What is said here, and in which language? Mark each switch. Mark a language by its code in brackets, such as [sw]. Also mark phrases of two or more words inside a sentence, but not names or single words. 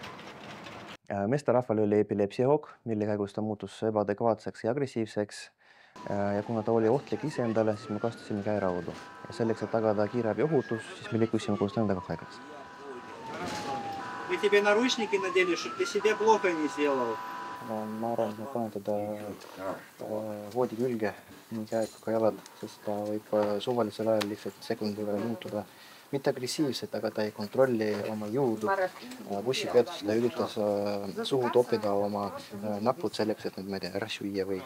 [et] Meesterahval oli epilepsiahoog, mille käigus ta muutus ebaadekvaatseks ja agressiivseks. ja kuna ta oli ohtlik iseendale, siis me kasutasime käeraudu. Ja selleks, et tagada kiirabi ohutus, siis me liikusime koos nendega haiglasse. [ru] Мы тебе наручники надели, чтобы ты себе плохо не сделал. [et] Ma arvan, et ma panen teda voodi külge nii käed kui ka jalad, sest ta võib suvalisel ajal lihtsalt sekundi peale muutuda. Mitte agressiivselt, aga ta ei kontrolli oma jõudu. Bussipeatuses ta üritas suhu toppida oma napud selleks, et need ära süüa või.